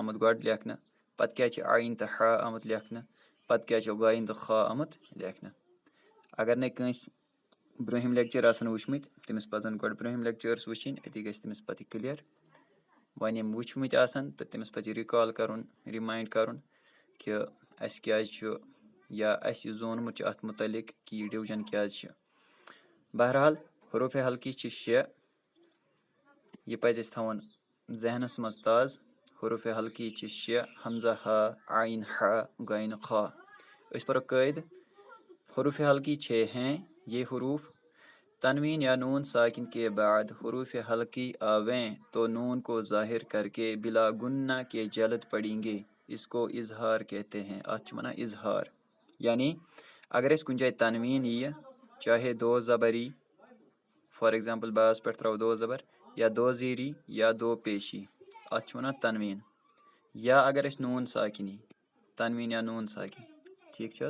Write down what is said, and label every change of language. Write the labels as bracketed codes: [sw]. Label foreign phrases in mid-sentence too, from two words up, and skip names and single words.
[ks] آمُت گۄڈٕ لیکھنہٕ پتہٕ کیٛازِ چھِ عین تہٕ ہا آمُت لیکھنہٕ پتہٕ کیٛازِ چھُ غاین تہٕ خا آمُت لیکھنہٕ اگر نَے کٲنٛسہِ برٛونٛہِم لیکچر آسن وٕچھمٕتۍ تٔمِس پزن گۄڈٕ برٛونٛہِم لیکچٲرٕس وٕچھِنۍ أتی گژھِ تٔمِس پتہٕ یہِ کٕلیر وۄنۍ یِم وٕچھمٕتۍ آسن تہٕ تٔمِس پزِ یہِ رِکال کرُن رِماینڈ کرُن کہِ اَسہِ کیٛازِ چھُ یا اَسہِ یہِ زونمُت چھُ اَتھ مُتعلِق کہِ یہِ ڈِوجن کیٛازِ چھُ. بہرحال حروٗفِ حلقی چھِ 6. یہِ پَزِ اَسہِ تھاوُن ذہنَس منٛز تازٕ. حروٗفِ حلقی چھِ 6: حمزہ ہا، عین ہا، غین خا. أسۍ پَرو قٲیدٕ. [ur] حروٗفِ حلقی چھے ہیں یہ حروف تنوین یا نون ساکن کے بعد حروف حلقی آویں تو نون کو ظاہر کر کے بلا گنہ کے جلد پڑھیں گے. اس کو اظہار کہتے ہیں. [ks] اَتھ چھِ وَنان اظہار. یعنی اگر اَسہِ کُنہِ جایہِ تنویٖن ییہِ چاہے [ur] دو زبر [ks] یی، [en] for example [ks] باس پٮ۪ٹھ ترٛاوو [ur] دو زبر، [ks] یا [ur] دو زیٖر [ks] یی یا [ur] دو پیش [ks] یی، اَتھ چھِ وَنان تنویٖن. یا اگر اَسہِ نوٗن ساکن یی، تنویٖن یا نوٗن ساکن، ٹھیٖک چھِ حظ.